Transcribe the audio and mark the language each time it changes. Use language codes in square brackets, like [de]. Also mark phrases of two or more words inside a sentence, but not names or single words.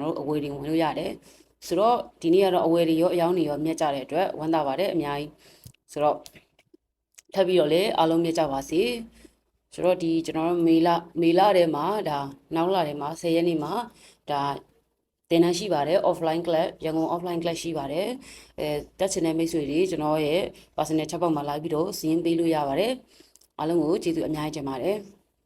[my] တော်တို့အဝယ်တွေဝင်လို့ရတယ်ဆိုတော့ဒီနေ့ကတော့အဝယ်တွေရောအယောင်းတွေရောမြက်ကြတဲ့အတွက်ဝမ်းသာပါတယ်အများကြီးဆိုတော့ထပ်ပြီးတော့လည်းအားလုံးမြက်ကြပါစေဆိုတော့ဒီကျွန်တော်တို့မေလထဲမှာဒါနောက်လထဲမှာ10ရက်နေ့မှာဒါတင်နှန်းရှိပါတယ် [en] offline class [my] ရန်ကုန် [en] offline class [my] ရှိပါတယ်တက်ချင်တဲ့မိတ်ဆွေတွေကျွန်တော်ရဲ့ [en] personal chat box [my] မှာလာပြီးတော့စီးရင်ပေးလို့ရပါတယ်အားလုံးကိုကျေးဇူးအများကြီးတင်ပါတယ်